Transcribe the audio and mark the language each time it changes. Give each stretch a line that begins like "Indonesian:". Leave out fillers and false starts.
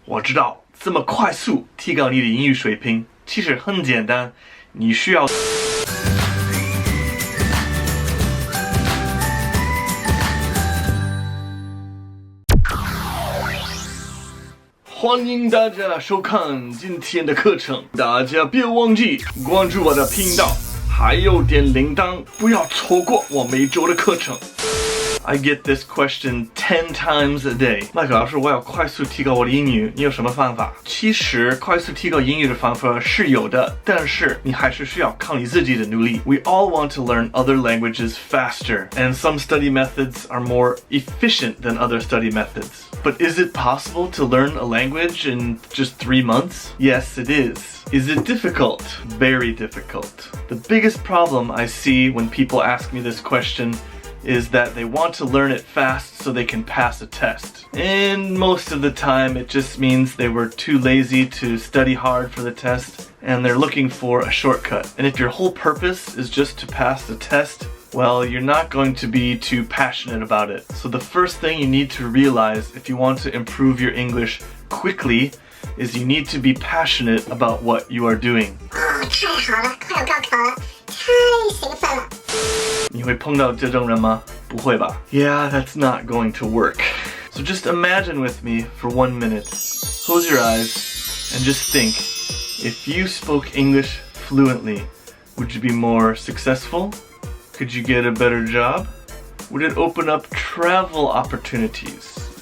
Chinese: 我知道这么快速提高你的英语水平其实很简单，你需要欢迎大家收看今天的课程，大家别忘记关注我的频道，还有点铃铛，不要错过我每周的课程。
English: I get this question 10 times a day.
Chinese: 麦克老师，我要快速提高我的英语，你有什么方法？其实快速提高英语的方法是有的，但是你还是需要靠你自己的努力。
English: We all want to learn other languages faster, and some study methods are more efficient than other study methods. But is it possible to learn a language in just 3 months? Yes, it is. Is it difficult? Very difficult. The biggest problem I see when people ask me this question is that they want to learn it fast so they can pass a test. And most of the time it just means they were too lazy to study hard for the test and they're looking for a shortcut. And if your whole purpose is just to pass the test, well, you're not going to be too passionate about it. So the first thing you need to realize if you want to improve your English quickly is you need to be passionate about what you are doing.
Chinese: 太好了，快要高考了，太兴奋了。你会碰到这种人吗？不会吧？
English: Yeah, that's not going to work. So just imagine with me for 1 minute. Close your eyes and just think, if you spoke English fluently, would you be more successful? Could you get a better job? Would it open up travel opportunities?